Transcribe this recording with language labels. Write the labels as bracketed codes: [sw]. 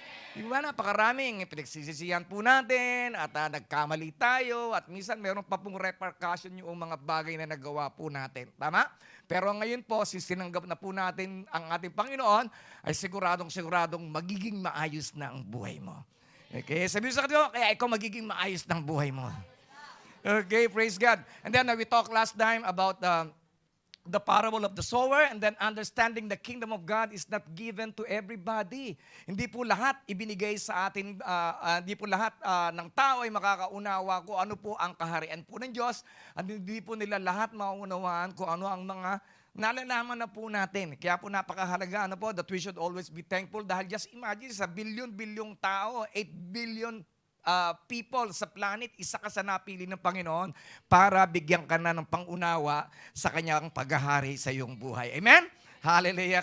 [tl] Di ba? Napakaraming pinagsisisihan po natin at nagkamali tayo at minsan meron pa pong repercussion yung mga bagay na nagawa po natin. Tama? Pero ngayon po, sinanggap na po natin ang ating Panginoon, ay siguradong magiging maayos na ang buhay mo. Okay? Sabihin sa kanyo, kaya ikaw magiging maayos ng buhay mo. Okay, praise God. [en] And then we talked last time about the parable of the sower, and then understanding the kingdom of God is not given to everybody. [tl] Hindi po lahat ibinigay sa atin, hindi po lahat ng tao ay makakaunawa kung ano po ang kaharian po ng Diyos, at hindi po nila lahat mauunawaan kung ano ang mga nalalaman na po natin. Kaya po napakahalaga [en] that we should always be thankful [tl] dahil [en] just imagine [tl] sa bilyon-bilyong tao, [en] 8 billion people [tl] sa planet, isa ka sa napili ng Panginoon para bigyan ka na ng pangunawa sa kanyang paghahari sa iyong buhay. Amen? Hallelujah.